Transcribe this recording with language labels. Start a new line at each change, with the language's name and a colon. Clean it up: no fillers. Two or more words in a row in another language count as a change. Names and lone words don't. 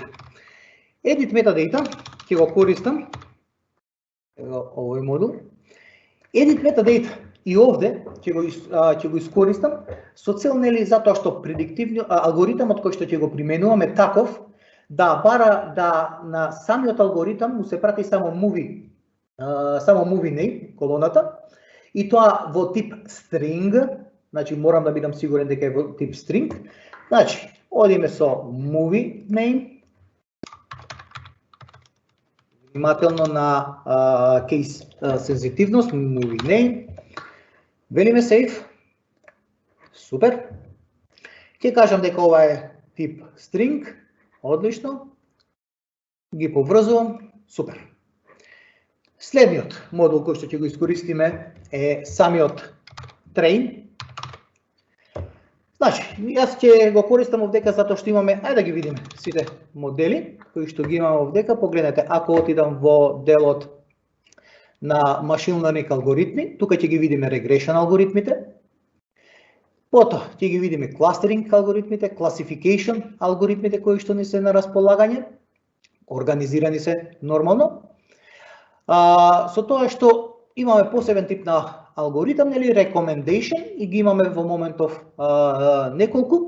English: Edit Metadata
Macedonian: ќе го користам, овој модул.
English: Edit Metadata
Macedonian: и овде ќе го искористам со цел, нели, затоа што алгоритмот кој што ќе го применуваме таков да бара да на самиот алгоритам му се прати само
English: movie name
Macedonian: колоната и тоа во тип string. Значи морам да бидам сигурен дека е во тип string. Значи одиме со
English: movie name.
Macedonian: Внимателно на case сензитивност,
English: movie name.
Macedonian: Велиме save. Супер. Ќе кажам дека ова е тип string. Одлично. Ги поврзувам. Супер. Следниот модул кој што ќе го искористиме е самиот train. Значи, јас ќе го користам овдека затоа што имаме, ајде да ги видиме сите модели кои што ги имаме овдека. Погледнете, ако отидам во делот на
English: machine learning
Macedonian: алгоритми, тука ќе ги видиме regression алгоритмите. Потоа ќе ги видиме clustering алгоритмите, classification алгоритмите кои што ни се на располагање, организирани се нормално. Со тоа што имаме посебен тип на алгоритам, нели, recommendation, и ги имаме во моментов неколку.